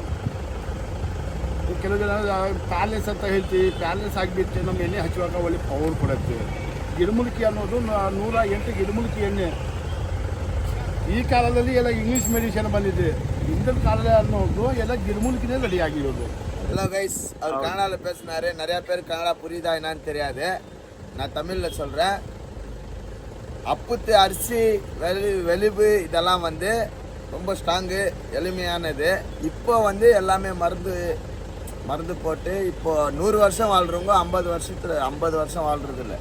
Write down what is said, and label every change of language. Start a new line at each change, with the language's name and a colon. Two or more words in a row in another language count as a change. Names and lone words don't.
Kannada: ಕೆಲವು ಜನ ಪ್ಯಾಲೆಸ್ ಅಂತ ಹೇಳ್ತೀವಿ, ಪ್ಯಾಲೆಸ್ ಆಗಿಬಿಟ್ಟು ನಮ್ಮ ಎಣ್ಣೆ ಹಚ್ಚುವಾಗ ಒಳ್ಳೆ ಪವರ್ ಕೊಡುತ್ತೆ. ಗಿಡಮೂಲಿಕೆ ಅನ್ನೋದು 108 ಗಿಡಮೂಲಿಕೆ ಎಣ್ಣೆ. ಈ ಕಾಲದಲ್ಲಿ ಎಲ್ಲ
English: English medicine
Kannada: ಬಂದಿದೆ. ಹಿಂದಿನ ಕಾಲದಲ್ಲಿ ಅನ್ನೋದು ಎಲ್ಲ ಗಿಡಮೂಲಿಕೆನೇ ರೆಡಿ ಆಗಿರೋದು.
Tamil: ஹலோ கைஸ், அவர் கன்னடாவில் பேசினார். நிறையா பேர் கன்னடா புரியுதா என்னான்னு தெரியாது. நான் தமிழில் சொல்கிறேன். அப்புத்து அரிசி வெளிவு இதெல்லாம் வந்து ரொம்ப ஸ்ட்ராங்கு, எளிமையானது. இப்போ வந்து எல்லாமே மருந்து போட்டு இப்போ 100 வருஷம் வாழ்கிறவங்க 50 வருஷம் வாழ்கிறது இல்லை.